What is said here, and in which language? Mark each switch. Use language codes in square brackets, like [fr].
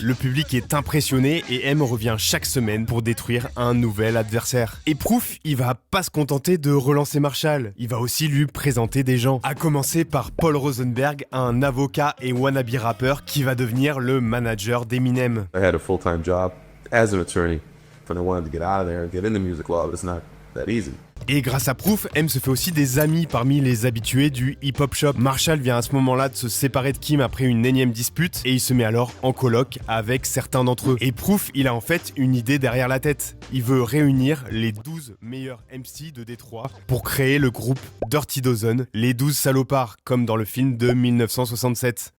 [fr] Le public est impressionné et M revient chaque semaine pour détruire un nouvel adversaire. Et Proof, il va pas se contenter de relancer Marshall. Il va aussi lui présenter des gens. À commencer par Paul Rosenberg, un avocat et wannabe rappeur qui va devenir le manager d'Eminem. [en] I had a full-time job as an attorney, but I wanted to get out of there and get in the music law, but it's not that easy. [fr] Et grâce à Proof, M se fait aussi des amis parmi les habitués du Hip Hop Shop. Marshall vient à ce moment-là de se séparer de Kim après une énième dispute et il se met alors en coloc avec certains d'entre eux. Et Proof, il a en fait une idée derrière la tête. Il veut réunir les 12 meilleurs MC de Détroit pour créer le groupe Dirty Dozen, les 12 salopards, comme dans le film de 1967.